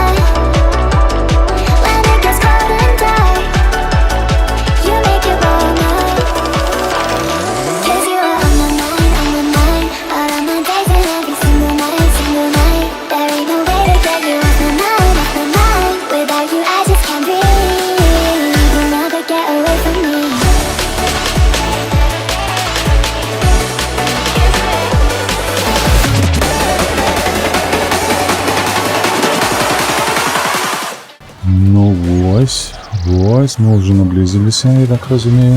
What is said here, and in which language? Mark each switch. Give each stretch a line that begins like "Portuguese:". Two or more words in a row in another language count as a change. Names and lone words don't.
English: When it gets cold and dark, you make it warmer. 'Cause you are on my mind, all of my days and every single night, There ain't no way to get you off my mind, Without you I just can't breathe. You'll never get away from me.
Belarusian: Ну вось, мы ўжо наблізіліся, я так разумею.